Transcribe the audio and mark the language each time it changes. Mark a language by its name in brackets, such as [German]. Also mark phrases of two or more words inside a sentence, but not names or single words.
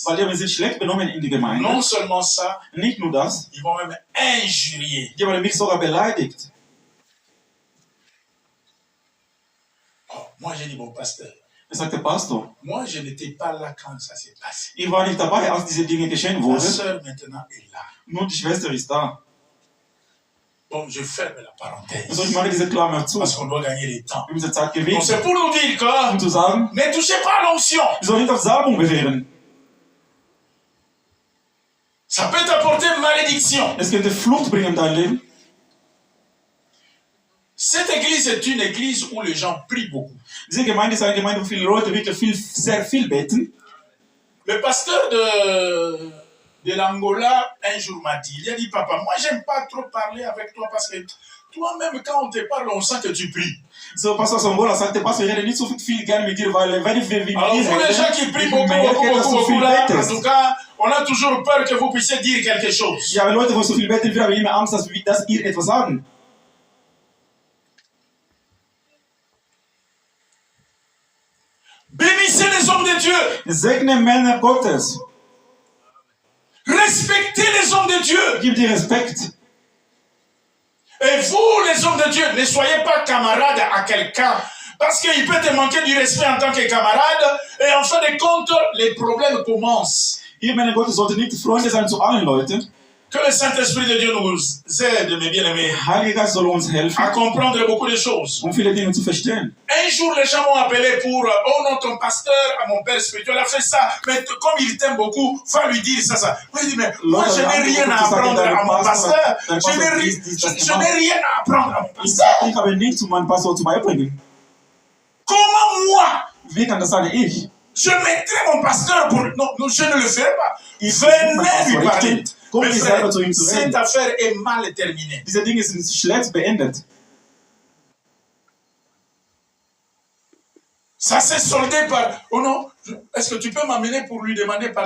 [German] weil die haben sich schlecht benommen in die Gemeinde. [French] Non seulement ça, [German] Nicht nur das, [French] ils vont même injurier. [German] die haben mich sogar beleidigt. [French] Oh, moi, j'ai dit, bon, pasteur, [German] Er sagte, Pastor, [French] moi, je n'étais pas là quand ça s'est passé. [German] ich war nicht dabei, als diese Dinge geschehen [French] La [German] wurden. [French] sœur maintenant est là. [German] Nur die Schwester ist da. [French] Bon, je ferme la parenthèse. [German] Also ich mache diese Klammer zu. [French] Parce qu'on doit gagner du temps. [German] Wir müssen Zeit [French] Donc, [German] gewinnen, [French] c'est pour nous dire que [German] um zu sagen, [French] ne touchez pas à l'onction. [German] wir sollen nicht auf Salbung berühren. [French] Ça peut t'apporter malédiction. [German] Es könnte Flucht bringen in dein Leben. [French] Cette église est une église où les gens prient beaucoup. [German] Diese Gemeinde ist eine Gemeinde, wo viele Leute wirklich sehr viel beten. [French] Le pasteur de l'Angola, un jour m'a dit, il a dit, papa, moi j'aime pas trop parler avec toi parce que toi-même quand on te parle, on sent que tu pries. [German] So, Pastor Songola sagte, Pastor, ich rede nicht so viel gerne mit dir, weil wenn ich mit dir [French] Alors pour les gens qui prient beaucoup, là, en tout cas, on a toujours peur que vous puissiez dire quelque chose. [German] Ja, wenn Leute, die so viel beten, wir haben immer Angst, dass ihr etwas sagen. [French] Bénissez les hommes de Dieu. [German] Segne Männer Gottes. [French] Respectez les hommes de Dieu. [German] Gib dir Respekt. [French] Et vous, les hommes de Dieu, ne soyez pas camarades à quelqu'un. Parce qu'il peut te manquer du respect en tant que camarade. Et en fin de compte, les problèmes commencent. [German] Ihr Männer Gottes sollten nicht Freunde sein zu allen Leuten. [French] Que le Saint-Esprit de Dieu nous aide, mes bien-aimés, [German] Heiliger Geist soll uns helfen, [French] à comprendre beaucoup de choses. [German] viele Dinge zu verstehen. [French] Un jour, les gens m'ont appelé pour, oh non, ton pasteur, mon père spirituel a fait ça, mais comme il t'aime beaucoup, va lui dire ça. Moi, je dis, mais moi, je n'ai rien à apprendre à mon pasteur. Je n'ai rien à apprendre à mon pasteur. [German] Ich habe nichts zu meinem Pastor zu beibringen. [French] Comment moi, [German] Wie kann das sein, ich? [French] je mettrai mon pasteur pour... Non, non, je ne le ferai pas. Venez lui parler. Mais frère, cette affaire est mal terminée. [German] Diese Dinge sind schlecht beendet. [French] Ça s'est soldé par, oh non, est-ce que tu peux m'amener pour lui demander pardon?